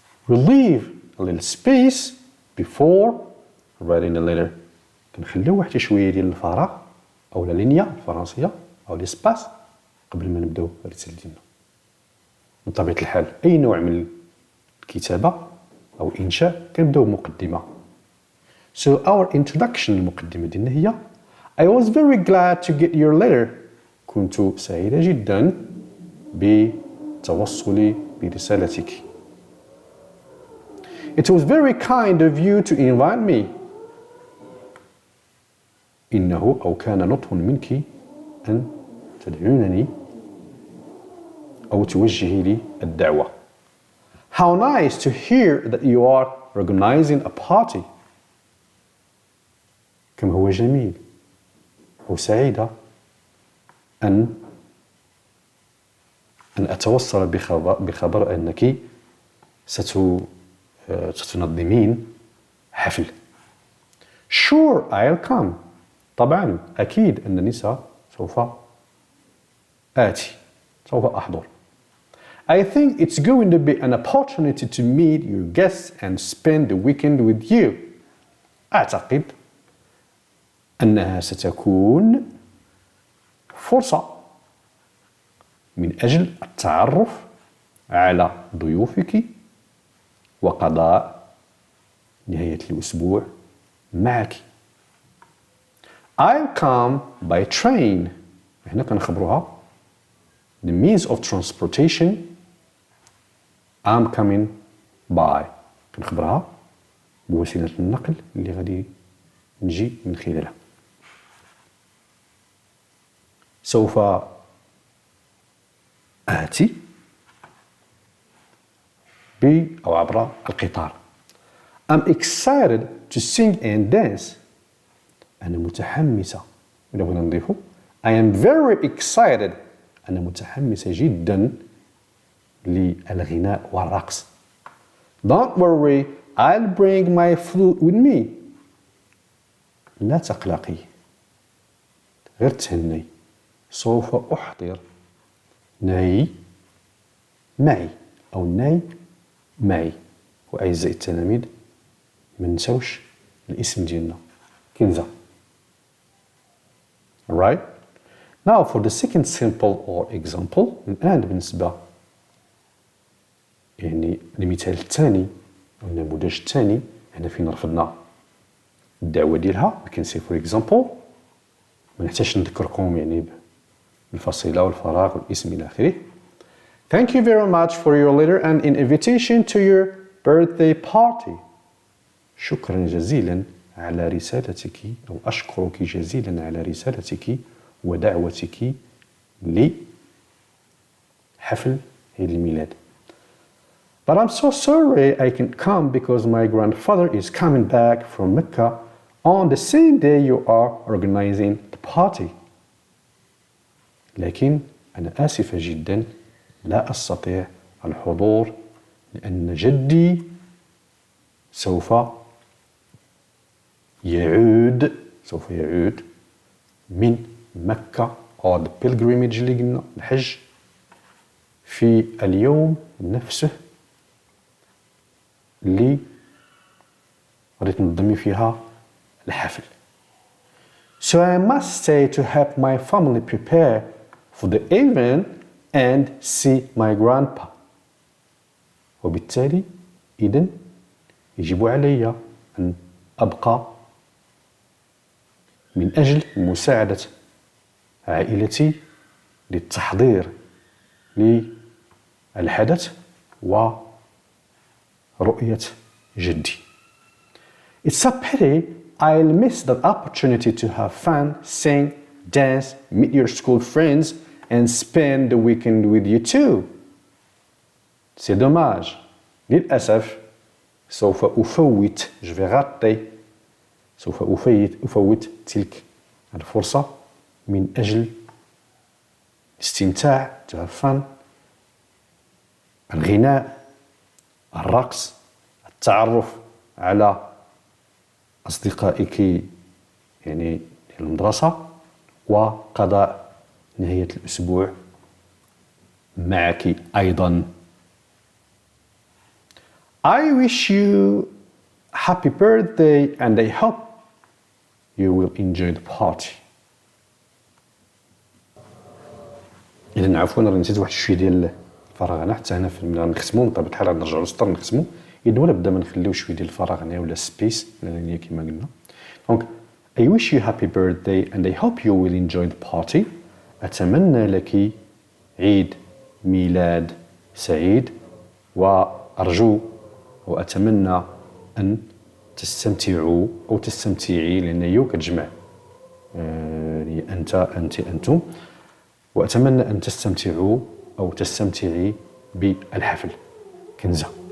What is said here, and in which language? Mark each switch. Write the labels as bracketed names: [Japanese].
[English] We leave a little space before writing a letter. [Arabic] كنخليو واحد شوية ديال الفراغ أو لا لينيا الفرنسية أو ليسباس قبل ما نبداو الرسالة ديالنا. من طبيعة الحال أي نوع من الكتابة أو إنشاء كنبداو بمقدمة. [English] So our introduction [Arabic] المقدمة ديالنا هي [English] I was very glad to get your letter. [Arabic] كنت سعيدة جدا بتوصلي برسالتك. [English] It was very kind of you to invite me. [Arabic] إنه أو كان لطف منك أن تدعونني أو توجهي لي الدعوة. [English] How nice to hear that you are organizing a party. [Arabic] كم هو جميل وسعيدة أن أتوصل بخبر أنك ستنظمين حفل. [English] Sure, I'll come. [Arabic] طبعا أكيد أنني سوف آتي، سوف أحضر. [English] I think it's going to be an opportunity to meet your guests and spend the weekend with you. [Arabic] أعتقد أنها ستكون فرصة من أجل التعرف على ضيوفك وقضاء نهاية الأسبوع معك. [English] I'll come by train. [Arabic] هنا كنخبروها [English] the means of transportation I'm coming by. [Arabic] كنخبرها بوسيلة النقل اللي غادي نجي من خلالها. سوف آتي أو عبر القطار. [English] I'm excited to sing and dance. [Arabic] أنا متحمسة. إذا بغينا نضيفو [English] I am very excited. [Arabic] أنا متحمسة جدا للغناء والرقص. [English] Don't worry, I'll bring my flute with me. [Arabic] لا تقلقي، غير تهني، سوف أحضر ناي معي أو ناي معي. وأعزائي التلاميذ ما نساوش الاسم ديالنا كنزة. [English] Alright? Now for the second simple or example. [Arabic] الآن بالنسبة يعني المثال الثاني أو النموذج الثاني، هنا فين رفضنا الدعوة ديالها. [English] We can say for example، [Arabic] ما نحتاجش نذكركم يعني بالفصيلة والفراغ والاسم إلى آخره. [English] Thank you very much for your letter and an invitation to your birthday party. [Arabic] شكرا جزيلا على رسالتك، أو أشكرك جزيلا على رسالتك ودعوتك لحفل عيد الميلاد. [English] But I'm so sorry I can't come because my grandfather is coming back from Mecca on the same day you are organizing the party. [Arabic] لكن أنا آسفة جدا لا أستطيع الحضور لأن جدي سوف يعود من مكة أو [English] the pilgrimage [Arabic] اللي قلنا الحج في اليوم نفسه اللي غادي تنظمي فيها الحفل. [English] So I must stay to help my family prepare for the event and see my grandpa. [Arabic] وبالتالي إذن يجب علي أن أبقى من أجل مساعدة عائلتي للتحضير للحدث ورؤية جدي. [English] It's a pity I'll miss that opportunity to have fun, sing, dance, meet your school friends and spend the weekend with you too. [French] C'est dommage. [Arabic] للأسف سوف أفوت تلك الفرصة من أجل الاستمتاع، [English] to have fun، [Arabic] الغناء، الرقص، التعرف على أصدقائك يعني المدرسة، وقضاء نهاية الأسبوع معك أيضا. [English] I wish you happy birthday and I hope you will enjoy the party. [Arabic] إذا عفوا راني نسيت واحد شويه ديال الفراغ هنا، حتى هنا فين نختمو بطبيعة الحال غادي نرجعو للسطر نختمو. إذا ولا بدا ما نخليو شويه ديال الفراغ هنا ولا سبيس لأن كما قلنا. [English] دونك I wish you happy birthday and I hope you will enjoy the party. [Arabic] أتمنى لك عيد ميلاد سعيد وأرجو وأتمنى أن تستمتعوا أو تستمتعي، لأن يو كتجمع أنت أنتم، وأتمنى أن تستمتعوا أو تستمتعي بالحفل كنزة.